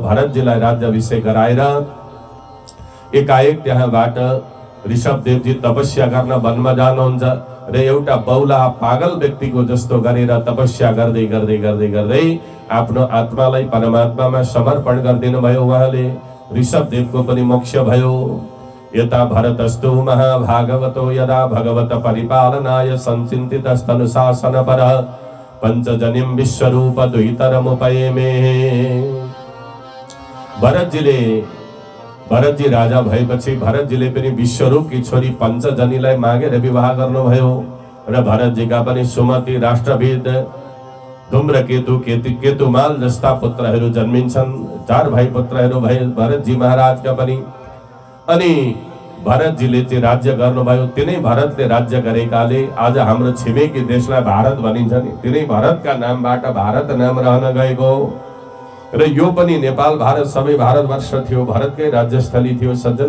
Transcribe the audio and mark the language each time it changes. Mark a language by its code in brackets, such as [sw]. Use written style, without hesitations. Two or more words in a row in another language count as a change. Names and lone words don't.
[ne] भरतजीलाई राज्याभिषेक गराएर एकाएक त्यहाँबाट ऋषभदेवजी तपस्या गर्न वनमा जानुहुन्छ र एउटा बौला पागल व्यक्तिको जस्तो गरेर तपस्या गर्दै गर्दै गर्दै गर्दै आफ्नो आत्मालाई परमात्मामा समर्पण गरिदिनु भयो उहाँले। ऋषभदेवको पनि मोक्ष भयो। [sa] यता भरतस्तु महाभागवतो यदा भगवत परिपालनाय संचिन्तितस्तनुशासनपर पंचजनिम विश्वरूप द्वितरमुपयेमे। [ne] भरतजी राजा भएपछि भरतजीले पनि विश्वरूपकी छोरी पञ्चजनीलाई मागेर विवाह गर्नुभयो र भरतजीका पनि सुमति, राष्ट्रविद, धूम्रकेतु, केतुमाल जस्ता पुत्रहरू जन्मिन्छन्। 4 भाइ पुत्रहरू भए भरतजी महाराजका पनि। अनि भरतजीले चाहिँ राज्य गर्नुभयो। तिनै भरतले राज्य गरेकाले आज हाम्रो छिमेकी देशलाई भारत भनिन्छ नि, तिनै भरतका नामबाट भारत नाम रहन गएको र यो पनि नेपाल भारत सबै भारतवर्ष थियो, भरतकै राज्यस्थली थियो सज्जन।